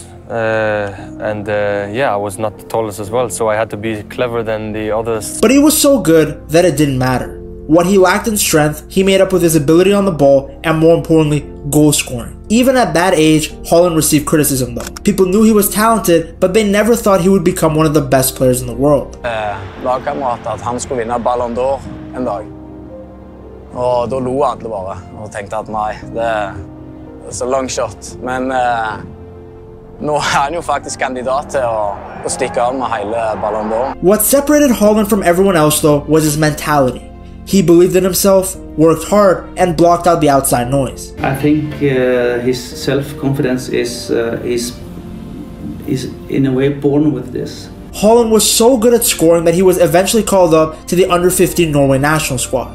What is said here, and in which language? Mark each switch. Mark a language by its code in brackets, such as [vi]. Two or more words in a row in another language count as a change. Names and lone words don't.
[en] Yeah, I was not the tallest as well, so I had to be cleverer than the others. But he was so good that it didn't matter. What he lacked in strength, he made up with his ability on the ball and, more importantly, goal scoring. Even at that age, Haaland received criticism though. People knew he was talented, but they never thought he would become one of the best players in the world. [no] Lagkamerat at han skulle vinne Ballon d'Or en dag. Og da lo alle bare og tenkte at nei, det er så [en] long shot. [no] Men nå er han jo faktisk kandidat til å stikke av med hele Ballon d'Or. [en] What separated Haaland from everyone else though was his mentality. He believed in himself, worked hard, and blocked out the outside noise. I think his self-confidence is in a way born with this. Haaland was so good at scoring that he was eventually called up to the under-15 Norway national squad.